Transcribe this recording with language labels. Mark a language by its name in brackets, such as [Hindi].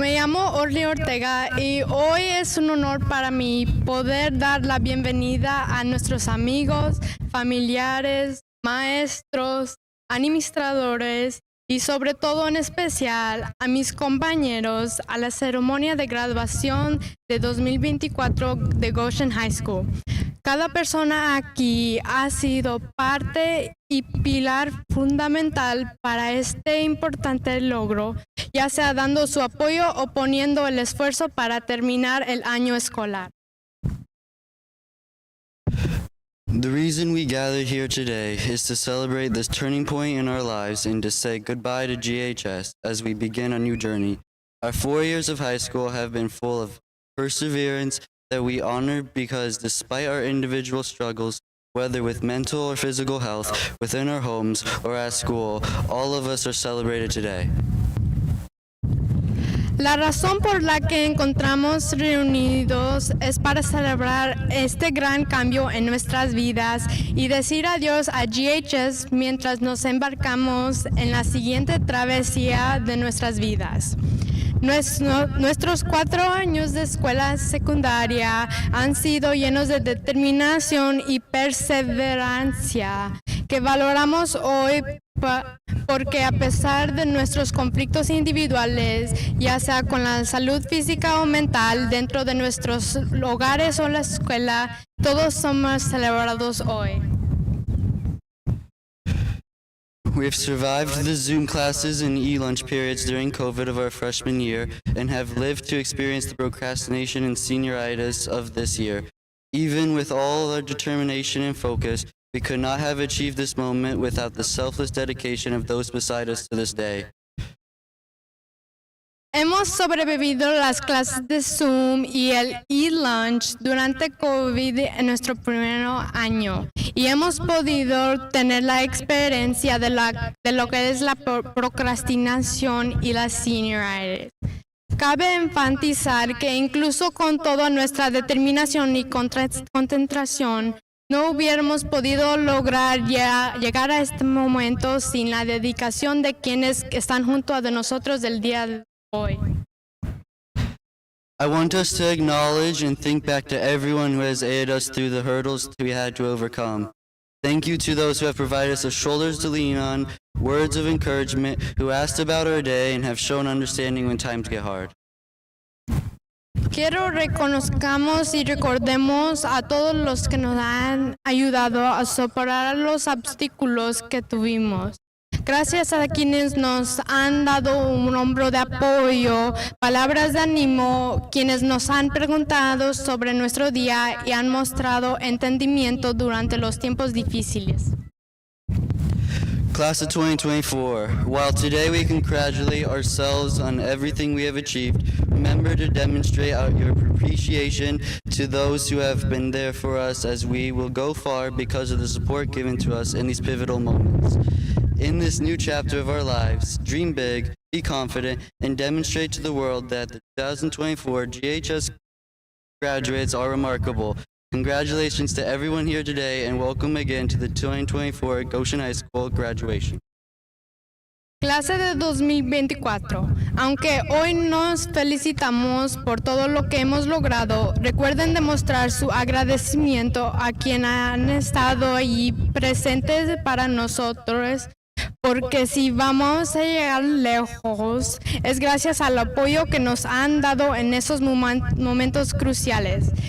[Spanish] Me llamo Orly Ortega y hoy es un honor para mí poder dar la bienvenida a nuestros amigos, familiares, maestros, administradores y sobre todo en especial a mis compañeros a la ceremonia de graduación de 2024 de Goshen High School. Cada persona aquí ha sido parte y pilar fundamental para este importante logro, ya sea dando su apoyo o poniendo el esfuerzo para terminar el año escolar. [English] The reason we gathered here today is to celebrate this turning point in our lives and to say goodbye to GHS as we begin a new journey. Our 4 years of high school have been full of perseverance that we honor because despite our individual struggles, whether with mental or physical health, within our homes or at school, all of us are celebrated today. [Spanish] La razón por la que encontramos reunidos es para celebrar este gran cambio en nuestras vidas y decir adiós a GHS mientras nos embarcamos en la siguiente travesía de nuestras vidas. Nuestros 4 años de escuela secundaria han sido llenos de determinación y perseverancia que valoramos hoy porque a pesar de nuestros conflictos individuales, ya sea con la salud física o mental, dentro de nuestros hogares o la escuela, todos somos celebrados hoy. [English] We have survived the Zoom classes and e-lunch periods during COVID of our freshman year and have lived to experience the procrastination and senioritis of this year. Even with all our determination and focus, we could not have achieved this moment without the selfless dedication of those beside us to this day. [Spanish] Hemos sobrevivido las clases de Zoom y el e-lunch durante COVID en nuestro primer año y hemos podido tener la experiencia de lo que es la procrastinación y la senioritis. Cabe enfatizar que incluso con toda nuestra determinación y concentración, no hubiéramos podido lograr llegar a este momento sin la dedicación de quienes están junto a nosotros del día de hoy. [English] I want us to acknowledge and think back to everyone who has aided us through the hurdles we had to overcome. Thank you to those who have provided us the shoulders to lean on, words of encouragement, who asked about our day and have shown understanding when times get hard. [Spanish] Quiero reconozcamos y recordemos a todos los que nos han ayudado a superar los obstáculos que tuvimos. Gracias a quienes nos han dado un hombro de apoyo, palabras de ánimo, quienes nos han preguntado sobre nuestro día y han mostrado entendimiento durante los tiempos difíciles. [English] Class of 2024, while today we congratulate ourselves on everything we have achieved, remember to demonstrate your appreciation to those who have been there for us as we will go far because of the support given to us in these pivotal moments. In this new chapter of our lives, dream big, be confident, and demonstrate to the world that the 2024 GHS graduates are remarkable. Congratulations to everyone here today and welcome again to the 2024 Goshen High School graduation. [Spanish] Clase de 2024. Aunque hoy nos felicitamos por todo lo que hemos logrado, recuerden demostrar su agradecimiento a quienes han estado ahí presentes para nosotros, porque si vamos a llegar lejos es gracias al apoyo que nos han dado en esos momentos cruciales.